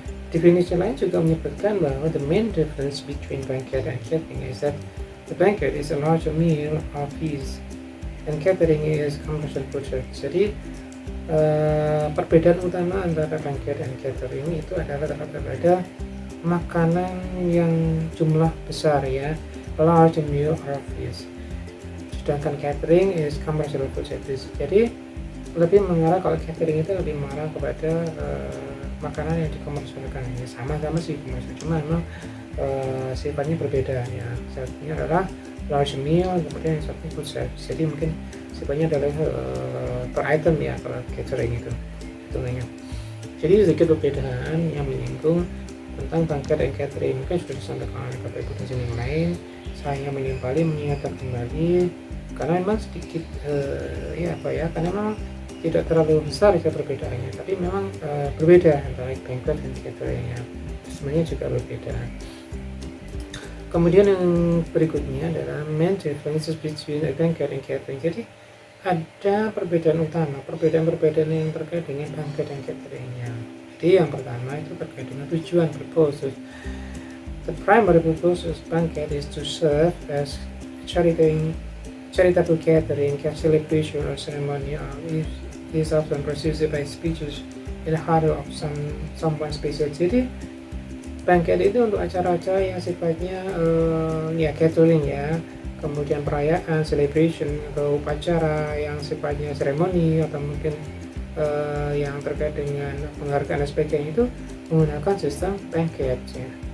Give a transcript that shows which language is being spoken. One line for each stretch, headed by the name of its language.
Indonesian: Definisi lain juga menyebutkan bahwa
English: the main difference between banquet and catering is that the banquet is a larger meal or feast and catering is commercial food service.
Indonesian: Jadi perbedaan utama antara banquet dan catering itu adalah pada makanan yang jumlah besar ya,
English: large meal or feast.
Indonesian: Sedangkan
English: catering is commercial food service.
Indonesian: Jadi lebih mengarah, kalau catering itu lebih mengarah kepada makanan yang dikomersialkan. Ya sama-sama sih komersial, cuma memang sifatnya berbeda ya. Satunya adalah
English: large meal,
Indonesian: kemudian yang satunya
English: food service.
Indonesian: Jadi mungkin sifatnya adalah per item ya kalau catering itu hitungannya. Jadi sedikit perbedaan yang menyinggung tentang banquet dan catering mungkin sudah disampaikan oleh Bapak Ibu dosen yang lain. Saya mengingatkan kembali karena memang sedikit karena memang tidak terlalu besar ya perbedaannya, tapi memang berbeda antara banquet dan catering ya. Sebenarnya juga berbeda. Kemudian yang berikutnya adalah
English: main differences between a banquet and catering.
Indonesian: Jadi ada perbedaan utama, perbedaan yang terkait dengan banquet dan cateringnya. Jadi yang pertama itu terkait dengan tujuan, purpose.
English: The primary purpose of banquet is to serve as charitable gathering, celebration or ceremony. It is often preceded by speeches in the heart of someone special.
Indonesian: Jadi banquet itu untuk acara-acara yang sifatnya ya catering ya, kemudian perayaan, celebration atau upacara yang sifatnya seremoni atau mungkin yang terkait dengan penghargaan dan sebagainya itu menggunakan sistem banquet ya.